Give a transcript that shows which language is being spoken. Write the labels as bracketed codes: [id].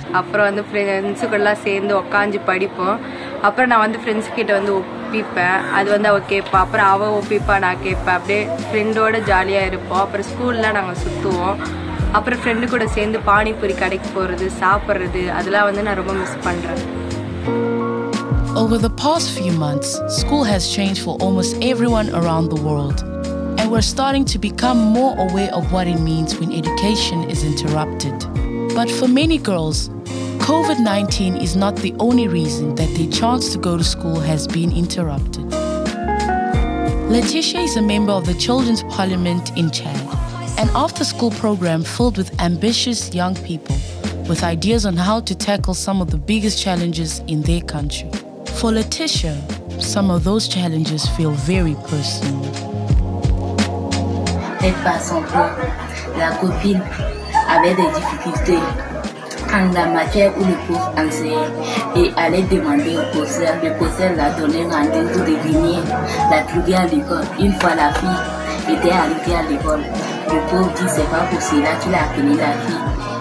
[ta] அப்புறம் வந்து ஃப்ரெண்ட்ஸுக்கெல்லாம் சேர்ந்து உட்காந்து படிப்போம். அப்புறம் நான் வந்து ஃப்ரெண்ட்ஸ் கிட்ட வந்து ஒப்பிப்பேன், அது வந்து அவள் கேட்பா, அப்புறம் அவள் ஒப்பிப்பா, நான் கேட்பேன். அப்படியே ஃப்ரெண்டோட ஜாலியாக இருப்போம். அப்புறம் ஸ்கூலில் நாங்கள் சுற்றுவோம். அப்புறம் ஃப்ரெண்டு கூட சேர்ந்து பானிபூரி கடைக்கு போகிறது, சாப்பிட்றது, அதெல்லாம் வந்து நான் ரொம்ப மிஸ் பண்ணுறேன். [en] Over the past few months, school has changed for almost everyone around the world. And we're starting to become more aware of what it means when education is interrupted. But for many girls, COVID-19 is not the only reason that their chance to go to school has been interrupted. Letitia is a member of the Children's Parliament in Chad, an after-school program filled with ambitious young people with ideas on how to tackle some of the biggest challenges in their country. For Letitia, some of those challenges feel very personal. [fr] Peut-être par son père, la copine avait des difficultés en la matière où le prof enseignait et allait demander au professeur. Le professeur l'a donné rendez-vous de venir la trouver à l'école. Une fois la fille était arrivée à l'école, le prof dit c'est pas pour cela qu'il a appelé la fille.